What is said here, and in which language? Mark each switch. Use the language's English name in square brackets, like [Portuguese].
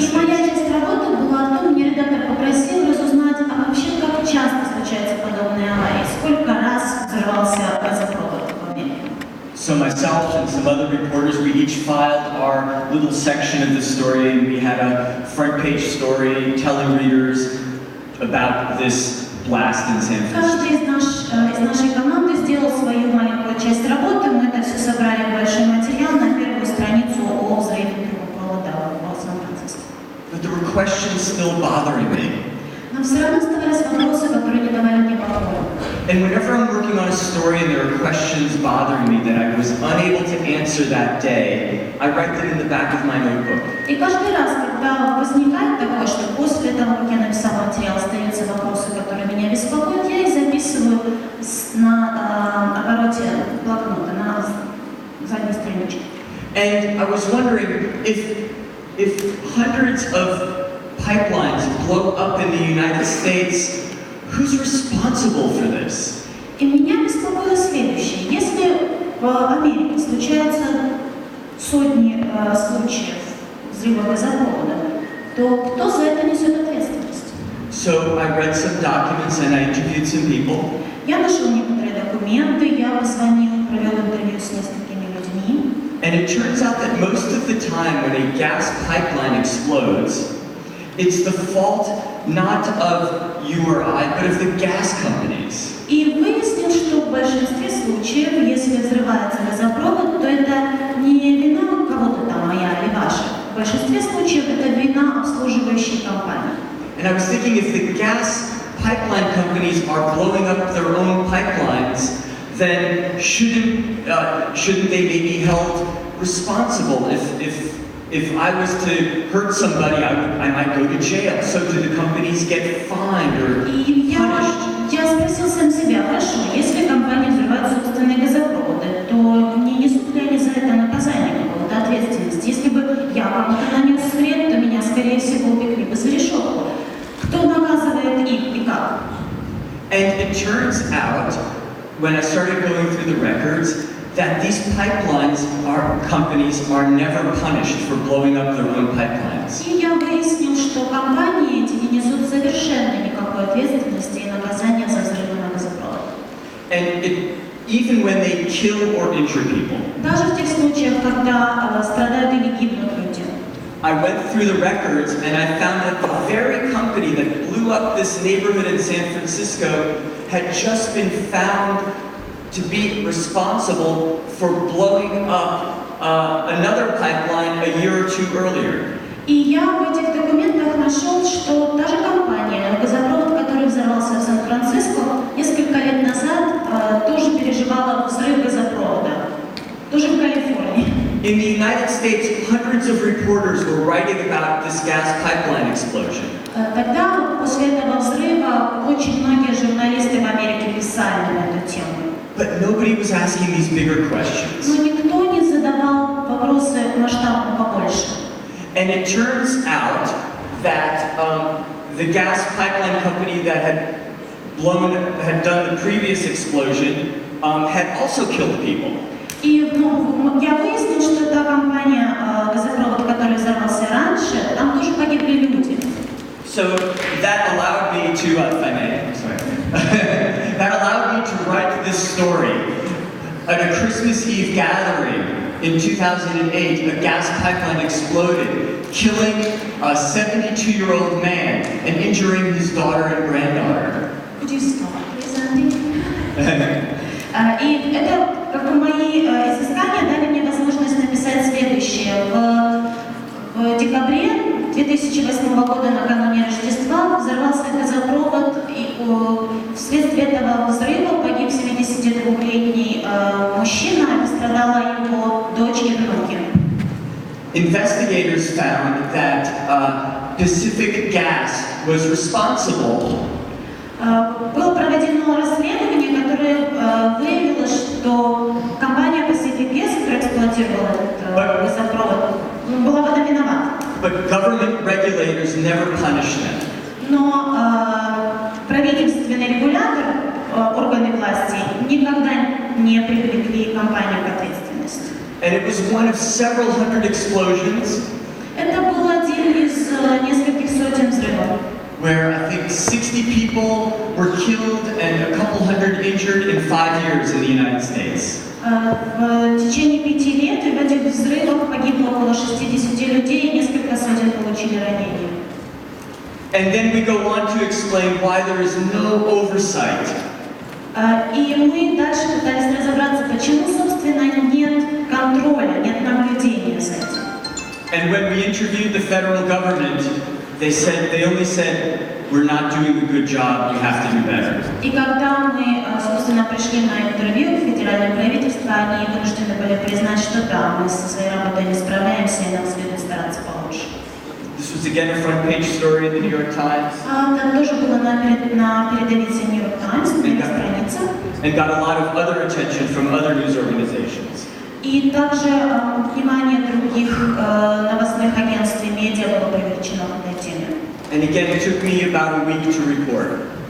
[Russian] И моя [English] States. [Russian] часть работы была в том, мне редактор попросил разузнать, а вообще как часто случаются подобные аварии, сколько раз взорвался газопровод в Америке. [English] So So myself and some other reporters, we each filed our little section of the story, and we had a front page story telling readers about this blast in San Francisco. [Russian] Каждый из нашей команды сделал свою маленькую часть работы. Мы это все собрали в большой материал на первую страницу о взрыве трубопровода в Сан-Франциско. [English] But there were questions still bothering me. [Russian] Но все равно оставались вопросы, которые не давали мне покоя. [English] And whenever I'm working on a story and there are questions bothering me that I was unable to answer that day, I write them in the back of my notebook. [Russian] И каждый раз, когда возникает такое, что после того, как я написала материал, остаются вопросы, которые меня беспокоят, я их записываю на обороте блокнота, на задней страничке. [English] And I was wondering if hundreds of pipelines blow up in the United States, who's responsible for this? [Russian] И меня беспокоило следующее. Если в Америке случаются сотни случаев взрыва газопровода, то кто за это несет ответственность? [English] So I read some documents and I interviewed some people. [Russian] Я нашел некоторые документы, я позвонил, провел интервью с несколькими людьми. [English] And it turns out that most of the time when a gas pipeline explodes, it's the fault not of you or I, but of the gas companies. [Russian] И выяснил, что в большинстве случаев, если взрывается газопровод, то это не вина кого-то там, моя или ваша. В большинстве случаев это вина обслуживающей компании. [English] And I was thinking, if the gas pipeline companies are blowing up their own pipelines, then shouldn't they maybe be held responsible? If I was to hurt somebody, I might go to jail. So do the companies get fined or punished? [Russian] Я спросил сам себя, хорошо, если компания взрывает собственные газопроводы, то не несут ли они за это наказание, какую-то ответственность? Если бы я кому-то нанес вред, то меня, скорее всего, упекли бы за решетку. Кто наказывает их и как? [English] And it turns out, when I started going through the records, that these companies are never punished for blowing up their own pipelines. [Russian] И я выяснил, что компании эти не несут совершенно никакой ответственности и наказания за взрывы на газопровод. [English] And even when they kill or injure people. [Russian] Даже в тех случаях, когда страдают или гибнут люди. [English] I went through the records and I found that the very company that blew up this neighborhood in San Francisco had just been found to be responsible for blowing up another pipeline a year or two earlier. [Russian] И я в этих документах нашел, что та же компания, газопровод, который взорвался в Сан-Франциско, несколько лет назад тоже переживала взрыв газопровода, тоже в Калифорнии. [English] In the United States, hundreds of reporters were writing about this gas pipeline explosion. [Russian] Тогда, после этого взрыва, очень многие журналисты в Америке писали на эту тему. [English] But nobody was asking these bigger questions. [Russian] Но никто не задавал вопросы масштабно побольше. [English] And it turns out that the gas pipeline company that had done the previous explosion had also killed people. [Russian] И я выяснил, что та компания, газопровод, который взорвался раньше, там тоже погибли люди. [English] So that allowed me to, if I may, I'm sorry. That allowed me to write this story. At a Christmas Eve gathering in 2008, a gas pipeline exploded, killing a 72-year-old man and injuring his daughter and granddaughter. Could you stop, please, Andy? [Russian] И это, как бы, мои изыскания дали мне возможность написать следующее. В декабре 2008 года, накануне Рождества, взорвался газопровод, и вследствие этого взрыва погиб 72-летний мужчина, и пострадала его дочь и внуки. [English] Investigators found that Pacific Gas was responsible. [Russian] Было проведено расследование, которое выявило, что компания Pacific Gas, которая эксплуатировала этот газопровод, была в этом виновата. [English] But government regulators never punish them. [Russian] Но правительственный регулятор, органы власти, никогда не привлекли компанию к ответственности. [English] And it was one of several hundred explosions. [Russian] Это был один из нескольких сотен взрывов. [English] Where I think 60 people were killed and a couple hundred injured in 5 years in the United States. [Russian] В течение 5 лет в этих взрывах погибло около 60 людей, и несколько сотен получили ранения. [English] And then we go on to explain why there is no oversight. [Russian] И мы дальше пытались разобраться, почему, собственно, нет контроля, нет наблюдения за этим. [English] And when we interviewed the federal government, they only said, we're not doing a good job, you have to do better. [Russian] И когда мы, собственно, пришли на интервью в федеральное правительство, они вынуждены были признать, что да, мы со своей работой не справляемся, и нам следует стараться получше. [English] This was again a front page story in the New York Times. [Russian] Там тоже было на передовице Нью Йорк Таймс, на их странице. [English] And got a lot of other attention from other news organizations. [Russian] И также внимание других новостных агентств и медиа было привлечено к этой теме. [English] And again, it took me about a week to report.